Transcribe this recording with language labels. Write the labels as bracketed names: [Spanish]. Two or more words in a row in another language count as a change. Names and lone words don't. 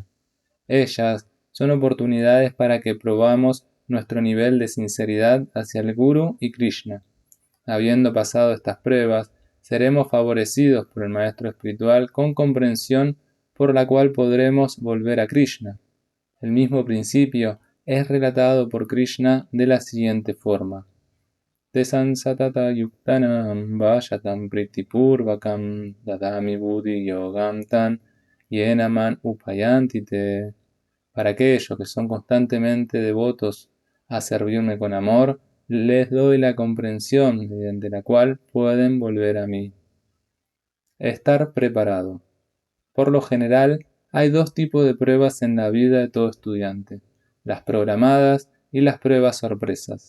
[Spanish] Ellas son oportunidades para que probamos nuestro nivel de sinceridad hacia el Guru y Krishna. Habiendo pasado estas pruebas, seremos favorecidos por el maestro espiritual con comprensión por la cual podremos volver a Krishna. El mismo principio es relatado por Krishna de la siguiente forma: [Sanskrit] तेषां सतत युक्तानां भजतां प्रीतिपूर्वकम् ददामि बुद्धि योगं तं येनमाम् उपयान्ति ते. [Spanish] Para aquellos que son constantemente devotos a servirme con amor, les doy la comprensión mediante la cual pueden volver a mí. Estar preparado. Por lo general, hay dos tipos de pruebas en la vida de todo estudiante: las programadas y las pruebas sorpresas.